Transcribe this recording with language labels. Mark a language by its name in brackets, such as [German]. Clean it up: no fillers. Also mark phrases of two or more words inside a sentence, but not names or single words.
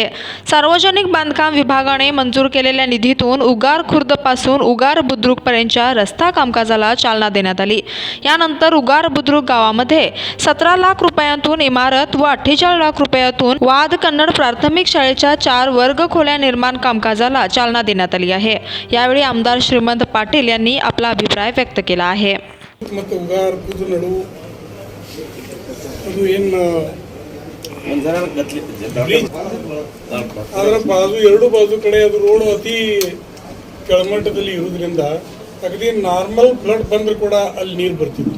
[Marathi] सार्वजनिक बांधकाम विभागाने मंजूर केलेल्या निधीतून उगार खुर्दपासून उगार बुद्रुकपर्यंतच्या रस्ता कामकाजाला चालना देण्यात आली. यानंतर उगार बुद्रुक गावामध्ये 17 लाख रुपयांतून इमारत व 48 लाख रुपयातून वाद कन्नड प्राथमिक शाळेच्या 4 वर्ग खोल्या निर्माण कामकाजाला चालना देण्यात आली आहे. यावेळी आमदार श्रीमंत पाटील यांनी आपला अभिप्राय व्यक्त केला आहे. [Kannada] ಮತ್ತು ಉಗಾರ ಕುದು ನಡು ಅದು ಏನು ಅದರ ಬಾಜು ಎರಡು ಬಾಜು ಕಡೆ ಅದು ರೋಡ್ ಅತಿ ಕೆಳಮಟ್ಟದಲ್ಲಿ ಇರೋದ್ರಿಂದ ಅಗದಿ [English] normal flood [Kannada] ಬಂದರೂ ಕೂಡ ಅಲ್ಲಿ ನೀರು ಬರ್ತಿತ್ತು.